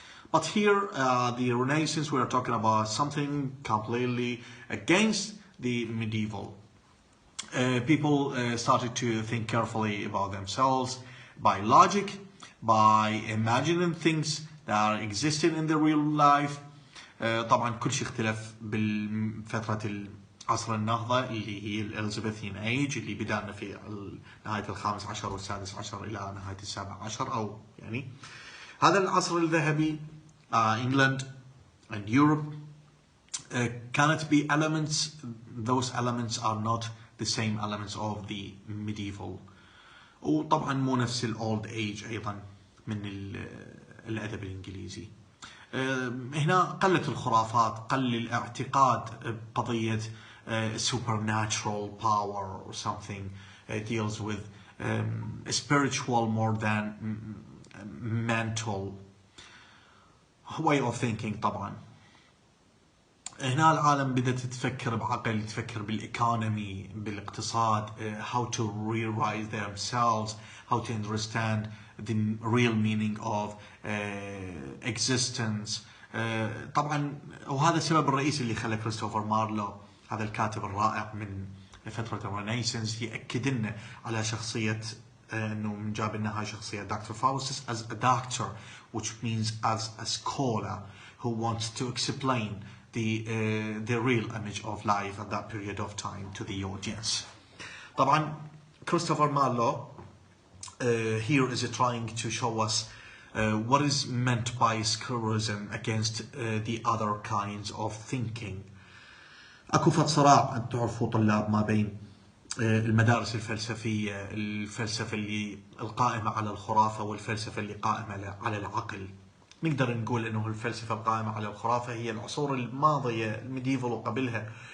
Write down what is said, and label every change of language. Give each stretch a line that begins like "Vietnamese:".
English: But here, the Renaissance, we are talking about something completely against the medieval. People started to think carefully about themselves by logic, by imagining things that existed in the real life.
Arabic: طبعا كل شيء اختلف بالفترة عصر النهضة اللي هي الإليزابيثيان ايج، اللي بدأنا في نهاية الخامس عشر والسادس عشر إلى نهاية السابع عشر، أو يعني هذا العصر الذهبي.
English: England and Europe cannot be elements. Those elements are not the same elements of the medieval.
Arabic: وطبعا مو نفس
English: old age
Arabic: أيضا من الأدب الإنجليزي. هنا قلت الخرافات، قل الاعتقاد بقضية
English: supernatural power or something deals with spiritual more than mental way of thinking.
Arabic: طبعا هنا العالم بدأت تفكر بعقل، تفكر بالايكونومي، بالاقتصاد,
English: how to realize themselves, how to understand the real meaning of existence.
Arabic: طبعا وهذا السبب الرئيسي اللي خلى كريستوفر مارلو هذا الكاتب الرائع من فترة الرينيسانس يأكد لنا على شخصية انه جاب لنا هاي شخصية Dr.
English: Faustus as a doctor, which means as a scholar who wants to explain the real image of life at that period of time to the audience. طبعا Christopher Marlowe here is trying to show us what is meant by scholarism against the other kinds of thinking.
Arabic: اكو فد صراع تعرفوا طلاب ما بين المدارس الفلسفية، الفلسفة اللي القائمة على الخرافة والفلسفة اللي قائمة على العقل. نقدر نقول انه الفلسفة القائمة على الخرافة هي العصور الماضية الميديفال وقبلها.